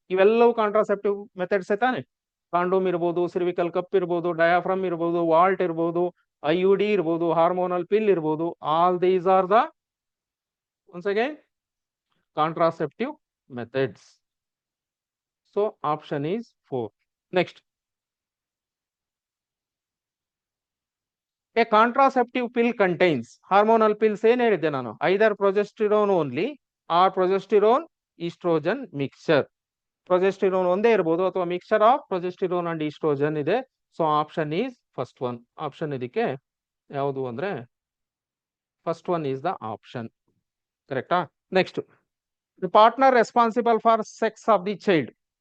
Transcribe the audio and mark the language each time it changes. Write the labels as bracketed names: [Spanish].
[Kannada] ಇವೆಲ್ಲವೂ contraceptive methods ತಾನೆ. Condom ಇರ್ಬೋದು, ಸಿರ್ವಿಕಲ್ ಕಪ್ ಇರ್ಬೋದು, ಡಯಾಫ್ರಮ್ ಇರ್ಬೋದು, ವಾಲ್ಟ್ ಇರ್ಬೋದು, IUD ಇರ್ಬೋದು, ಹಾರ್ಮೋನಲ್ ಪಿಲ್ ಇರ್ಬೋದು. [English] All these are the once again contraceptive methods. So option is 4. Next, a contraceptive pill contains hormonal pills [Kannada] ಏನ್ ಹೇಳಿದ್ದೆ ನಾನು? [English] either progesterone only or progesterone estrogen mixture. [Kannada] ಪ್ರೊಜೆಸ್ಟಿರೋನ್ ಒಂದೇ ಇರಬಹುದು ಅಥವಾ [English] mixture of progesterone and oestrogen [Kannada] ಇದೆ. [English] So option is first one. Option [Kannada] ಇದಕ್ಕೆ ಯಾವುದು ಅಂದ್ರೆ [English] First one is the option. ಕರೆಕ್ಟಾ? Next, the partner responsible for sex of the child.